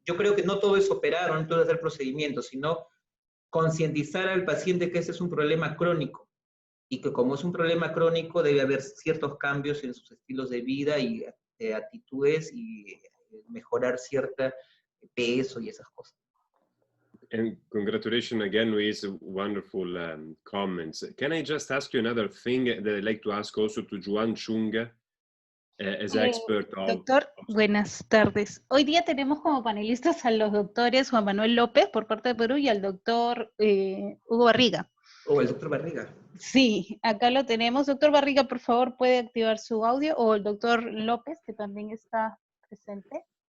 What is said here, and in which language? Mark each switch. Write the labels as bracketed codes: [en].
[es] Yo creo que no todo es operar, no todo es hacer procedimientos, sino concientizar al paciente que ese es un problema crónico, y que como es un problema crónico debe haber ciertos cambios en sus estilos de vida y actitudes, y mejorar cierto peso y esas cosas. [en] And congratulations again with wonderful comments. Can I just ask you another thing that I'd like to ask also to Juan Chung, as expert of... [es] Doctor, buenas tardes. Hoy día tenemos como panelistas a los doctores Juan Manuel López por parte de Perú y al doctor Hugo Barriga. El doctor Barriga. Sí, acá lo tenemos. Doctor Barriga, por favor, ¿puede activar su audio? O el doctor López, que también está presente.